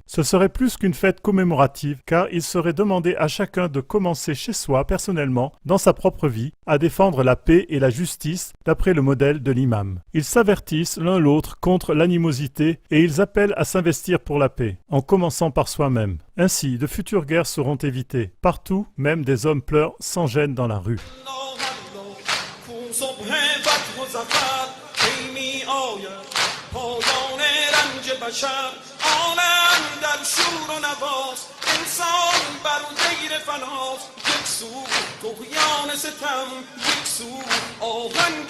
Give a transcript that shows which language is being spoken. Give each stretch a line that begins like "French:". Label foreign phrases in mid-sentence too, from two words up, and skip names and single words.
French: Ce serait plus qu'une fête commémorative, car il serait demandé à chacun de commencer chez soi personnellement, dans sa propre vie, à défendre la paix et la justice d'après le modèle de l'imam. Ils s'avertissent l'un l'autre contre l'animosité et ils appellent à s'investir pour la paix, en commençant par soi-même. Ainsi, de futures guerres seront évitées. Partout, même des hommes pleurent sans gêne dans la rue.
Persian: بشر عالم در شور و نواست انسان بر دیر فناست یک سو طغیان ستم یک سو آهنگ